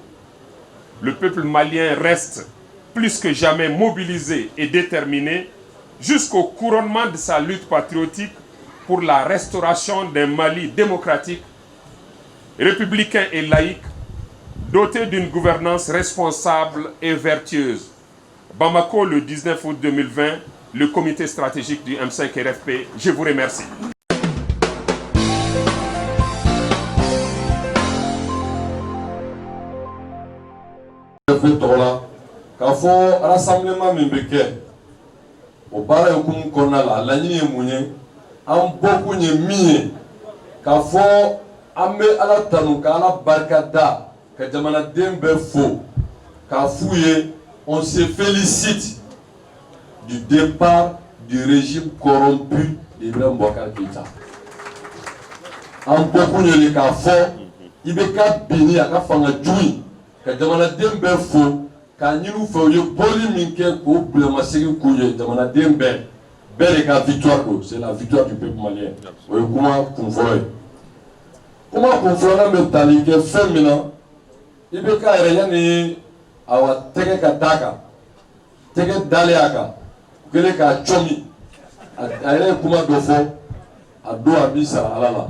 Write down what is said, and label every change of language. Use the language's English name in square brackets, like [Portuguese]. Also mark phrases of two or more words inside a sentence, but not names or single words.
[French] Le peuple malien reste plus que jamais mobilisé et déterminé jusqu'au couronnement de sa lutte patriotique pour la restauration d'un Mali démocratique, républicain et laïque, doté d'une gouvernance responsable et vertueuse. Bamako, le 19 août 2020, le comité stratégique du M5-RFP. Je vous remercie. [Bambara] K'a fɔ rassemblement min bɛ kɛ o baara hukumu kɔnɔna la a laɲini ye mun ye an bɔkun ye min ye k'a fɔ an bɛ Ala tanu ka Ala barikada ka jamanaden bɛɛ fo k'a f'u ye [French] on se félicite du départ du régime corrompu d'Ibrahim Boubacar Keïta. [Bambara] An bɔkun ye k'a fɔ i bɛ ka binni a ka fanga jugu ka jamanaden bɛɛ fo ka ɲinu fɛ u ye bɔli min kɛ k'o bilamasegin k'u ye jamanaden bɛɛ de ka victoire do, [French] c'est la victoire du peuple malien. [Bambara] O ye kuma kun fɔlɔ ye. Kuma kun filanan bɛ tali kɛ fɛn min na IBK yɛrɛ yanni awa tɛgɛ ka d'a kan, tɛgɛ dalen a kan, u kɛlen k'a cɔmi, a yɛrɛ ye kuma dɔ fɔ, a don a b'i sara Ala la.